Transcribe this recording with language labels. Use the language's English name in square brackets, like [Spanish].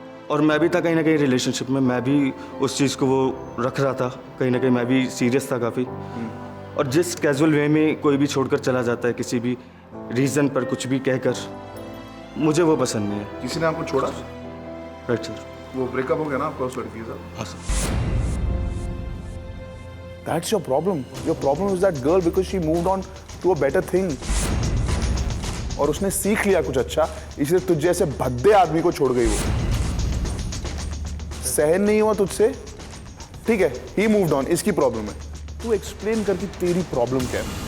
[Hindi] और मैं भी था कहीं ना कहीं रिलेशनशिप में, मैं भी उस चीज़ को वो रख रहा था, कहीं ना कहीं मैं भी सीरियस था काफ़ी। और जिस कैजुअल वे में कोई भी छोड़कर चला जाता है किसी भी रीज़न पर कुछ भी कहकर, मुझे वो पसंद नहीं है। किसी ने आपको छोड़ा? Right sir. वो ब्रेकअप हो गया ना आपका उस लड़की से? हाँ sir. [English] That's your problem. Your problem is that girl because she moved on to a better thing. [Hindi] और उसने सीख लिया कुछ अच्छा, इसलिए तुझ जैसे भद्दे आदमी को छोड़ गई वो। सहन नहीं हुआ तुझसे, ठीक है? [English] He moved on, [Hindi] इसकी प्रॉब्लम है। तू एक्सप्लेन करके तेरी प्रॉब्लम क्या है?